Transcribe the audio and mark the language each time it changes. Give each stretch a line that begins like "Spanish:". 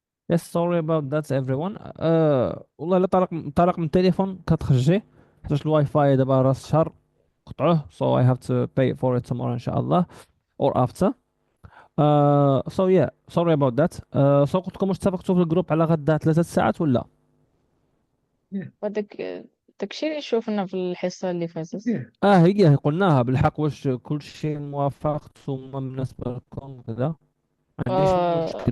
English: Yes, sorry about that everyone.
Arabic: والله لا طارق من التليفون 4 جي حيت الواي فاي دابا راس الشهر قطعوه.
English: So I have to pay for it tomorrow إن شاء الله or after. So yeah, sorry about that.
Arabic: So قلت لكم واش اتفقتوا في الجروب على غدا 3 ساعات ولا؟ داكشي اللي شوفنا في الحصة اللي فاتت.
English: Yeah.
Arabic: هي قلناها بالحق. واش كل شيء موافق ثم بالنسبة لكم كذا؟ ما عنديش مشكل.